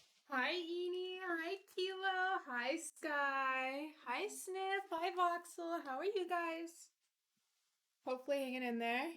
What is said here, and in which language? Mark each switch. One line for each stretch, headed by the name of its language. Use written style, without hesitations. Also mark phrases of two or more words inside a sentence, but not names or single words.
English: Hi, Eni. Hi, Kilo. Hi, Sky. Hi, Sniff. Hi, Voxel. How are you guys? Hopefully hanging in there.